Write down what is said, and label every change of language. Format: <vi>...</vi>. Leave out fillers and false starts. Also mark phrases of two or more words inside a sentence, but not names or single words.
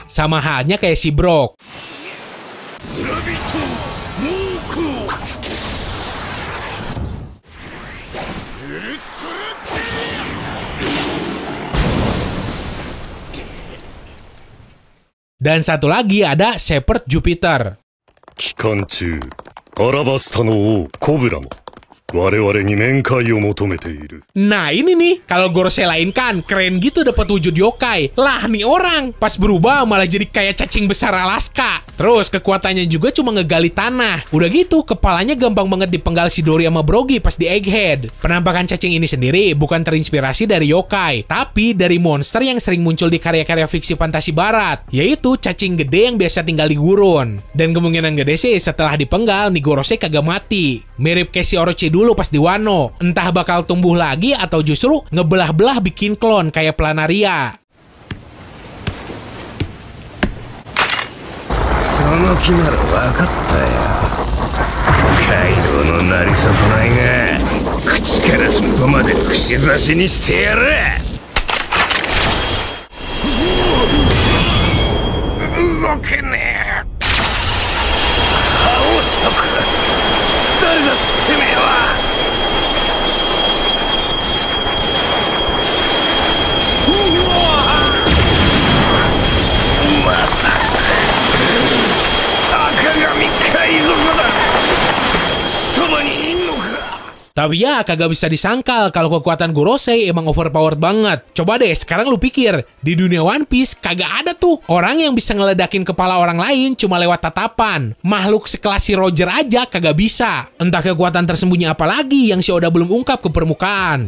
<id>Sama halnya kayak si Brock. Dan satu lagi ada Shepherd Jupiter.</id> <ja>期間中、アラバスタの王コブラも我々に面会を求めている。</ja> <id>Nah ini nih, kalau Gorosei lain kan keren gitu dapat wujud yokai. Lah nih orang, pas berubah malah jadi kayak cacing besar Alaska. Terus kekuatannya juga cuma ngegali tanah. Udah gitu, kepalanya gampang banget dipenggal si Dory sama Brogy pas di Egghead. Penampakan cacing ini sendiri bukan terinspirasi dari yokai, tapi dari monster yang sering muncul di karya-karya fiksi fantasi barat, yaitu cacing gede yang biasa tinggal di gurun. Dan kemungkinan gede sih setelah dipenggal, nih Gorosei kagak mati. Mirip kayak si Orochi dulu pas di Wano. Entah bakal tumbuh lagi atau justru ngebelah-belah bikin klon kayak Planaria.</id> <ja>その気なら分かったよ。カイドウのなり損ないが口から尻尾まで串刺しにしてやる。動けねえ。顔色誰だてめえは。また赤髪海賊だ。そばにいんのか。</ja> <id>Tapi ya, kagak bisa disangkal kalau kekuatan Gorosei emang overpowered banget. Coba deh, sekarang lu pikir, di dunia One Piece kagak ada tuh orang yang bisa ngeledakin kepala orang lain cuma lewat tatapan. Makhluk sekelas si Roger aja kagak bisa. Entah kekuatan tersembunyi apa lagi yang si Oda belum ungkap ke permukaan.</id>